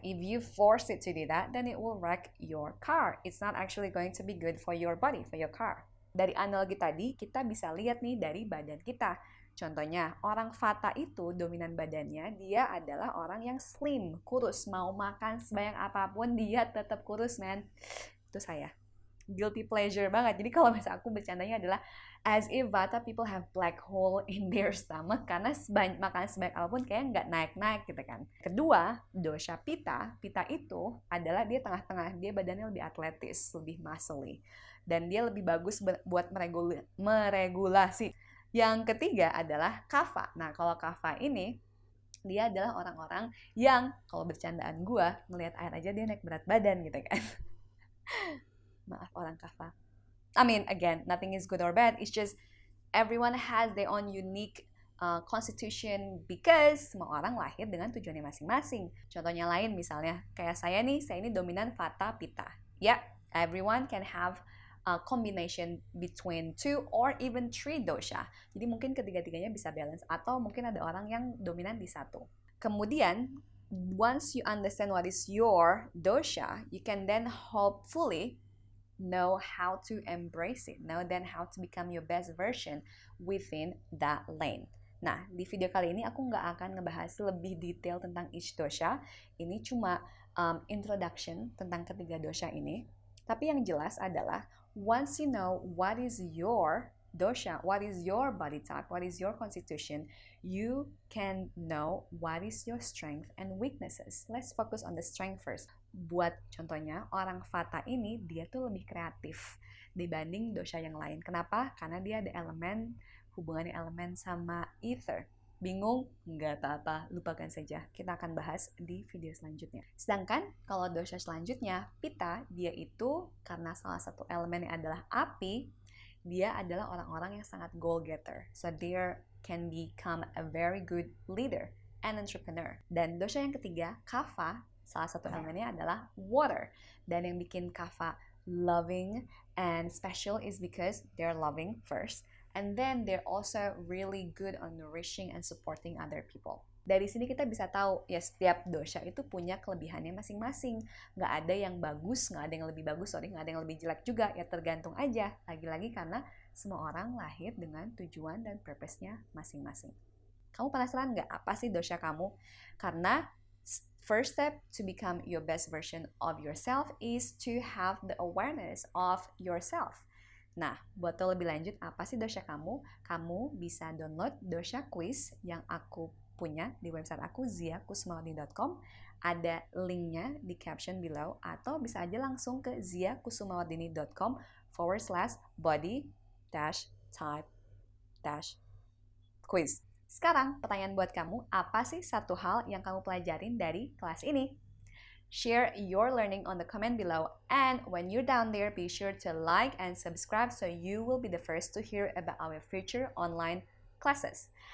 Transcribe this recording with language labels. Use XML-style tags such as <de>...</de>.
<en>If you force it to do that, then it will wreck your car. It's not actually going to be good for your body, for your car.</en> <id>Dari analogi tadi, kita bisa lihat nih dari badan kita. Contohnya, orang Vata itu dominan badannya, dia adalah orang yang slim, kurus. Mau makan sebanyak apapun, dia tetap kurus, man. Itu saya.</id> <en>Guilty pleasure</en> <id>banget. Jadi kalau misalnya aku bercandanya adalah</id> <en>as if Vata people have black hole in their stomach</en> <id>karena makan sebanyak apapun kayak nggak naik-naik gitu kan. Kedua, dosha Pitta. Pitta itu adalah dia tengah-tengah. Dia badannya lebih atletis, lebih muscly. Dan dia lebih bagus buat meregulasi. Yang ketiga adalah Kapha. Nah, kalau Kapha ini, dia adalah orang-orang yang, kalau bercandaan gue, ngelihat air aja dia naik berat badan gitu kan. Maaf orang Kapha.</id> <en>I mean, again, nothing is good or bad. It's just everyone has their own unique constitution because</en> <id>semua orang lahir dengan tujuannya masing-masing. Contohnya lain misalnya, kayak saya ini dominan Vata Pitta.</id> <en>Yeah, everyone can have a combination between 2 or even 3 dosha.</en> <id>Jadi mungkin ketiga-tiganya bisa balance atau mungkin ada orang yang dominan di satu. Kemudian,</id> <en>once you understand what is your dosha, you can then hopefully know how to embrace it, know then how to become your best version within that lane.</en> <id>Nah, di video kali ini aku nggak akan ngebahas lebih detail tentang</id> <en>each dosha.</en> <id>Ini cuma introduction tentang ketiga dosha ini. Tapi yang jelas adalah</id> <en>once you know what is your dosha, what is your body type, what is your constitution, you can know what is your strength and weaknesses. Let's focus on the strength first.</en> <id>Buat contohnya, orang Vata ini dia tuh lebih kreatif dibanding dosha yang lain. Kenapa? Karena dia ada hubungannya elemen sama ether. Bingung? Nggak apa-apa, lupakan saja. Kita akan bahas di video selanjutnya. Sedangkan kalau dosha selanjutnya, Pitta, dia itu karena salah satu elemennya adalah api, dia adalah orang-orang yang sangat goal-getter.</id> <en>So they can become a very good leader and entrepreneur.</en> <id>Dan dosha yang ketiga, Kapha, salah satu elemennya adalah</id> <en>water.</en> <id>Dan yang bikin</id> <en>Kapha loving and special is because they're loving first. And then they're also really good on nourishing and supporting other people.</en> <id>Dari sini kita bisa tahu, ya setiap dosha itu punya kelebihannya masing-masing. Nggak ada yang bagus, nggak ada yang lebih bagus, nggak ada yang lebih jelek juga. Ya tergantung aja. Lagi-lagi karena semua orang lahir dengan tujuan dan purpose-nya masing-masing. Kamu penasaran nggak apa sih dosha kamu? Karena</id> <en>First step to become your best version of yourself is to have the awareness of yourself.</en> <id>Nah, buat tahu lebih lanjut apa sih dosha kamu, kamu bisa download dosha quiz yang aku punya di website aku ziakusumawardini.com. Ada linknya di</id> <en>caption below,</en> <id>atau bisa aja langsung ke ziakusumawardini.com/body-type-quiz. Sekarang pertanyaan buat kamu, apa sih satu hal yang kamu pelajarin dari kelas ini?</id> <en>Share your learning on the comment below, and when you're down there, be sure to like and subscribe so you will be the first to hear about our future online classes.</en>